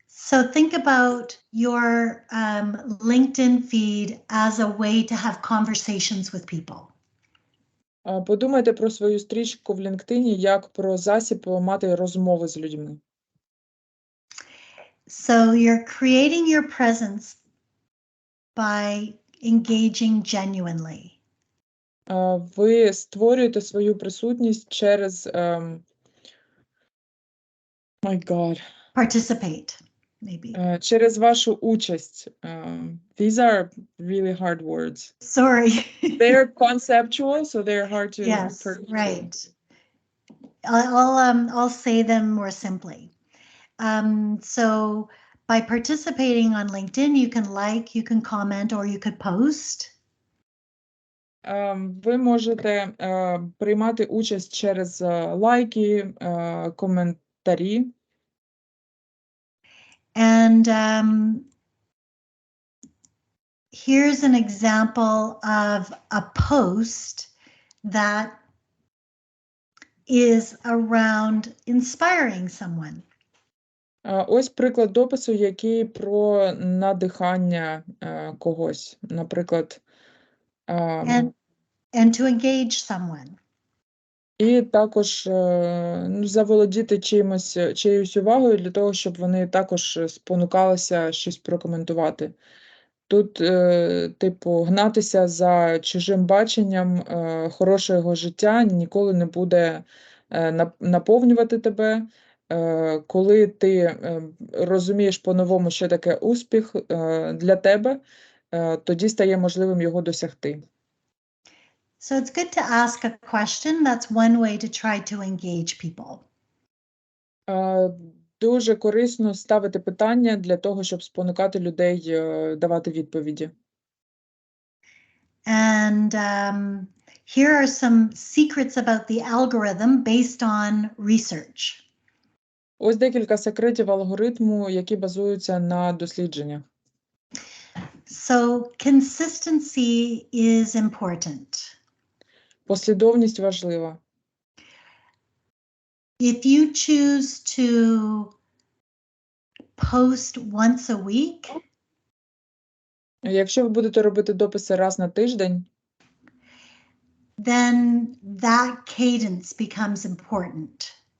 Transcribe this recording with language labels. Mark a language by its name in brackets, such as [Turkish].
[English] So think about your LinkedIn feed as a way to have conversations with people. [Ukrainian] Подумайте про свою стрічку в LinkedIn як про засіб мати розмови з людьми. [English] So you're creating your presence by engaging genuinely. [Ukrainian] Ви створюєте свою присутність через [English] my God. Participate, maybe. [Ukrainian] Через вашу участь. [English] These are really hard words. Sorry. They're conceptual, so they're hard to Yes, purchase. right. I'll say them more simply. So by participating on LinkedIn, you can like, you can comment, or you could post. [Ukrainian] Ви можете приймати участь через лайки, коментарі. [English] And here's an example of a post that is around inspiring someone. [Ukrainian] Ось приклад допису, який про надихання когось. Наприклад, [English] And to engage someone. [Ukrainian] і також заволодіти чиюсь увагою для того, щоб вони також спонукалися щось прокоментувати. Тут, типу, гнатися за чужим баченням хорошого життя ніколи не буде наповнювати тебе. Коли ти розумієш по-новому, що таке успіх для тебе, тоді стає можливим його досягти. [English] So it's good to ask a question. That's one way to try to engage people. [Ukrainian] Дуже корисно ставити питання для того, щоб спонукати людей давати відповіді. [English] And here are some secrets about the algorithm based on research. [Ukrainian] Ось декілька секретів алгоритму, які базуються на дослідженнях. [English] So consistency is important. [Ukrainian] Послідовність важлива. [English] If you choose to post once a week, [Ukrainian] Якщо ви будете робити дописи раз на тиждень, [English] then that cadence becomes important.